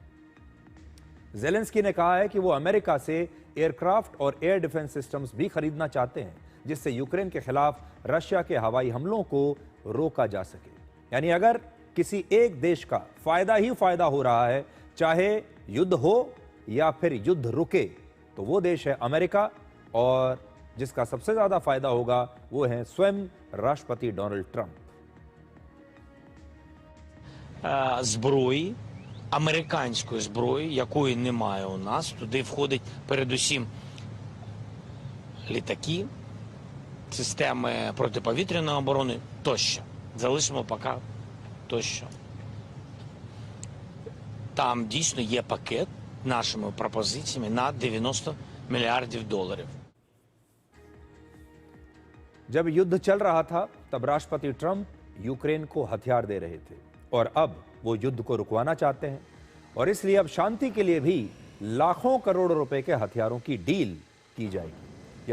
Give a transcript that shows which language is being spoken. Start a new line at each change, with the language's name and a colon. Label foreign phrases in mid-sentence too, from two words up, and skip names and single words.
Hindi: ज़ेलेंस्की ने कहा है कि वो अमेरिका से एयरक्राफ्ट और
English: air defense systems
Hindi: भी खरीदना चाहते हैं, जिससे यूक्रेन के खिलाफ रशिया के हवाई हमलों को रोका जा सके। यानी अगर किसी एक देश का फायदा ही फायदा हो रहा है, चाहे युद्ध हो या फिर युद्ध रुके, तो वो देश है अमेरिका, और जिसका सबसे ज्यादा फायदा होगा वो है स्वयं राष्ट्रपति डोनाल्ड ट्रंप।
Ukrainian: Зброї, американської зброї, якої немає у нас. Туди входить передусім літаки, системи протиповітряної оборони тощо. Залишимо поки тощо. Там дійсно є пакет нашими пропозиціями на 90 мільярдів доларів.
Hindi: जब युद्ध चल रहा था तब राष्ट्रपति ट्रंप यूक्रेन को हथियार दे रहे थे और अब वो युद्ध को रुकवाना चाहते हैं, और इसलिए अब शांति के लिए भी लाखों करोड़ रुपए के हथियारों की डील की जाएगी।